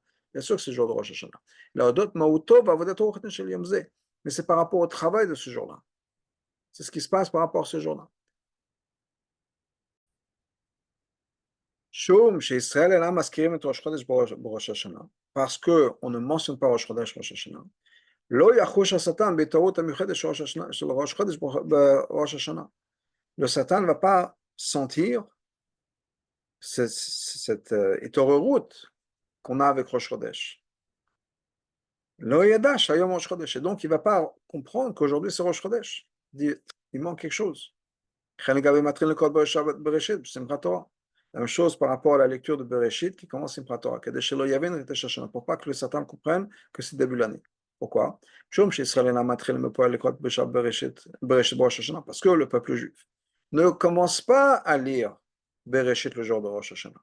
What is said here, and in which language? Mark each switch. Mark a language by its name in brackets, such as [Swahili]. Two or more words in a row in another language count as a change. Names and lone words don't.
[French] Bien sûr que c'est le jour de Rosh Hashanah. Mais c'est par rapport au travail de ce jour-là. C'est ce qui se passe par rapport à ce jour-là. Parce qu'on ne mentionne pas Rosh Chodesh, Rosh Hashanah. [Hebrew] לא יחוש השטן בהתעוררות המיוחדת של ראש חודש בראש השנה. [French] Le Satan ne va pas sentir cette התעוררות qu'on a avec Rosh Chodesh. [Hebrew] לא ידע שהיום ראש חודש, [French] et donc il ne va pas comprendre qu'aujourd'hui c'est Rosh Chodesh. Il manque quelque chose. [Hebrew] לכן לגבי מתחיל לקרוא בראשית, בשמחת תורה. [French] La même chose par rapport à la lecture de Bereshit qui commence Simchat Torah, [Hebrew] כדי שלא יבין את [French] Rosh Hashanah, pour pas que le Satan comprenne que c'est début de l'année. Pourquoi? Parce que le peuple juif ne commence pas à lire Bereshit le jour de Rosh Hashanah.